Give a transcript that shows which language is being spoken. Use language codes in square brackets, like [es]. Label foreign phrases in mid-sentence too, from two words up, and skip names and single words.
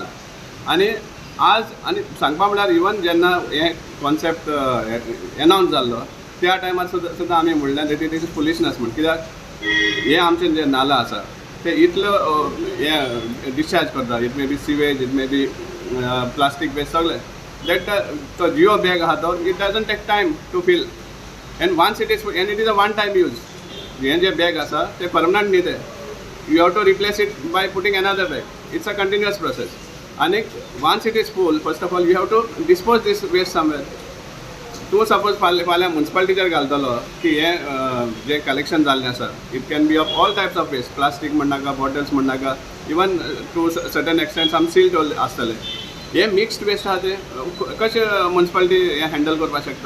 [kok] आनी आज आनी सांगपा म्हळ्यार इवन जेन्ना हे कॉन्सेप्ट एनावन्स जाल्लो त्या टायमार सुद्दां आमी म्हणलें [en] that it is foolishness [kok] म्हण. कित्याक हे आमचे जे नाला आसा ते इतलो हे डिस्चार्ज करता, [en] it may be sewage, it may be plastic waste सगळें, दॅट [kok] तो जियो बॅग आहा तो [en] it doesn't take time to fill. and once it is a one time use. [kok] हे जे बॅग आसा ते परमनंट न्ही, ते [en] you have to replace it by putting another bag. it's a continuous process. आनी once it is full, first of all you have to dispose this waste somewhere. [kok] तूं सपोज फाल्यां म्युन्सिपालिटीचेर घालतलो की हे जे कलेक्शन जाल्लें आसा, [en] it can be of all types of waste, [kok] प्लास्टीक म्हणनाका, बॉटल्स म्हणनाका, [en] even to certain extent some silt [kok] आसतले. हे [en] mixed waste [kok] आहा ते कशें म्युन्सिपालिटी हे हँडल करपाक शकता.